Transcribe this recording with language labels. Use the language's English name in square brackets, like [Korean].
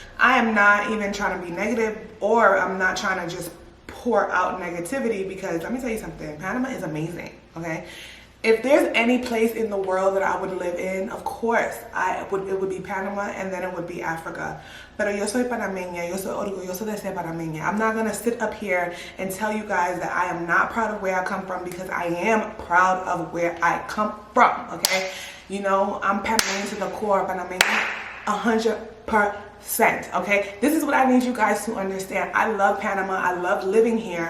[English] I am not even trying to be negative, or I'm not trying to just pour out negativity, because let me tell you something, Panama is amazing, okay? If there's any place in the world that I would live in, of course, it would be Panama, and then it would be Africa. [Spanish] Pero yo soy panameña, yo soy orgullosa de ser panameña. [English] I'm not gonna sit up here and tell you guys that I am not proud of where I come from, because I am proud of where I come from, okay? You know, I'm Panamanian to the core, Panamanian 100%, okay? This is what I need you guys to understand. I love Panama, I love living here.